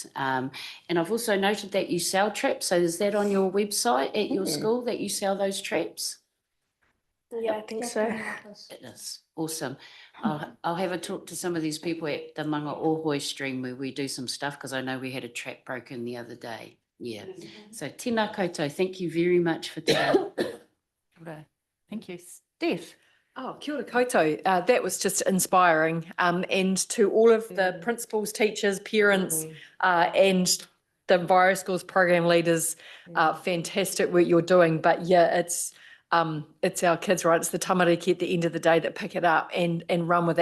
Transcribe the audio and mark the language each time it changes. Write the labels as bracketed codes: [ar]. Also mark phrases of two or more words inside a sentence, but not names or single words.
[en] And I've also noted that you sell traps. So is that on your website at your school that you sell those traps? Yeah, I think so. It is awesome. I'll have a talk to some of these people at the Manga Ohoi stream where we do some stuff because I know we had a trap broken the other day. Yeah. So [mi] tēnā koutou, [en] thank you very much for today. Thank you. Steph. [mi] Oh, kia ora koutou. [en] That was just inspiring. And to all of the principals, teachers, parents, and the Enviro Schools program leaders, fantastic work you're doing. But yeah, it's our kids, right? It's the tamariki at the end of the day that pick it up and run with it.